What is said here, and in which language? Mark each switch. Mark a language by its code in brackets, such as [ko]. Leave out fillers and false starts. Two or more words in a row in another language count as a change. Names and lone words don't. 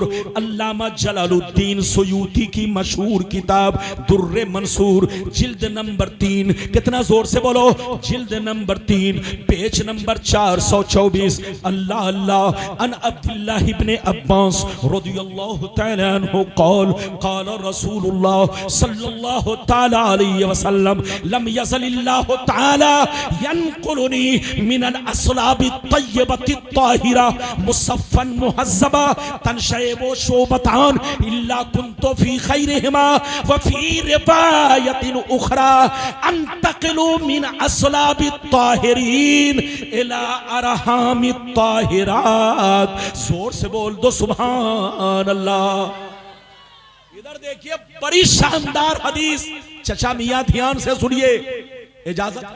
[hi] अल्लामा जलालुद्दीन सुयूती की मशहूर किताब दुर्रे मंसूर, जिल्द नंबर 3। कितना? जोर से बोलो, जिल्द नंबर 3, पेज नंबर 424। [ar] الله الله. عن عبد الله بن عباس رضي الله تعالى عنه قال قال رسول الله صلى الله تعالى عليه وسلم لم يزل الله تعالى ينقلني من الأصلاب الطيبة طاهرا مصفى مهذبا تنشعب شعبتان إلا كنت في خيرهما وفي رواية أخرى أنتقل من أصلاب طاهرين إلى أرحام طاهرات. [hi] जोर से बोल दो [ar] سبحان الله. [hi] इधर देखिए, बड़ी शानदार हदीस चचा मियां ध्यान से सुनिए, इजाजत है?